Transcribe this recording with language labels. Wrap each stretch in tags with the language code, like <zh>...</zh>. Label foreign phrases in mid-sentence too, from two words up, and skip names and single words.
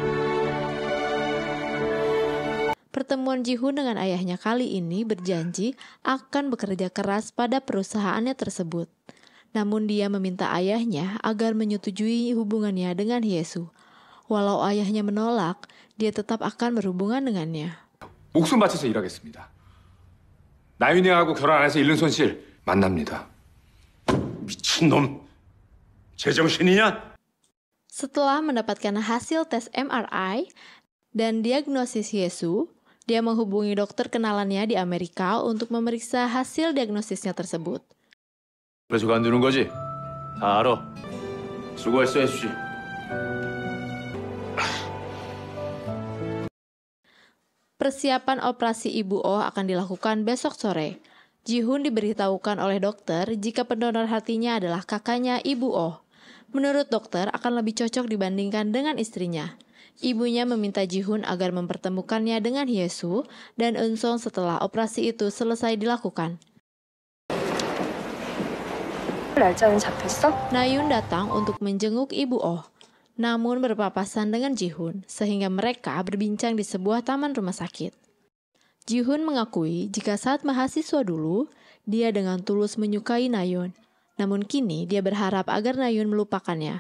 <id>Pertemuan Ji-hoon dengan ayahnya kali ini berjanji akan bekerja keras pada perusahaannya tersebut. Namun dia meminta ayahnya agar menyetujui hubungannya dengan Hye-soo. Walau ayahnya menolak, dia tetap akan berhubungan dengannya.</id> <ko>목숨 바쳐서 일하겠습니다. 나윤이하고 결혼 안 해서 잃는 손실 만납니다. 미친놈. 제정신이냐?</ko> <id>Setelah mendapatkan hasil tes MRI dan diagnosis Hye-soo, dia menghubungi dokter kenalannya di Amerika untuk memeriksa hasil diagnosisnya tersebut.</id> <ko>그래서 간두는 거지? 다 알아. 수고했어, 혜수씨.</ko> <id>Persiapan operasi Ibu Oh akan dilakukan besok sore. Ji-hoon diberitahukan oleh dokter jika pendonor hatinya adalah kakaknya Ibu Oh. Menurut dokter akan lebih cocok dibandingkan dengan istrinya. Ibunya meminta Ji-hoon agar mempertemukannya dengan Hye-soo dan Eun-sung setelah operasi itu selesai dilakukan.</id> <ko>날짜는 잡혔어?</ko> <id>Na-yoon datang untuk menjenguk Ibu Oh, namun berpapasan dengan Ji-hoon sehingga mereka berbincang di sebuah taman rumah sakit. Ji-hoon mengakui jika saat mahasiswa dulu, dia dengan tulus menyukai Na-yoon, namun kini dia berharap agar Na-yoon melupakannya.</id>